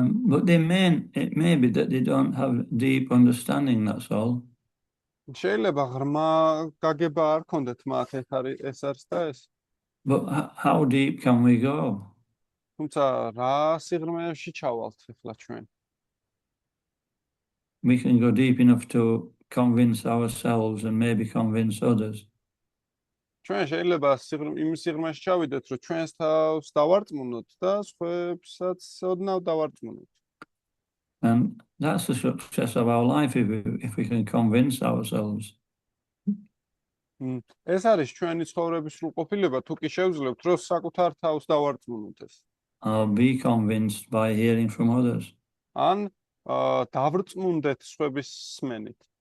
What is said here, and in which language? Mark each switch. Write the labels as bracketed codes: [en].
[en] But it may be that they don't have deep understanding, that's all. [ka] შეიძლება ღრმა გაგება არ ქონდეთ მათ, ეს არის და ეს. [en] But how deep can we go? [ka] თუმცა რა სიღრმეში ჩავალთ ახლა ჩვენ? [en] We can go deep enough to convince ourselves and maybe convince others. [ka] ჩვენ შეიძლება იმ სიღრმეში ჩავიდეთ, რომ ჩვენს თავს დავარწმუნოთ და სხვებსაც ოდნავ დავარწმუნოთ. [en] And that's the success of our life if we can convince ourselves. [ka] ეს არის ჩვენი ცხოვრების სრულყოფილება, თუ კი შევძლებთ, რომ საკუთარ თავს დავარწმუნოთ ეს. [en] Or be convinced by hearing from others. [ka] ან დავრწმუნდეთ სხვების სმენით.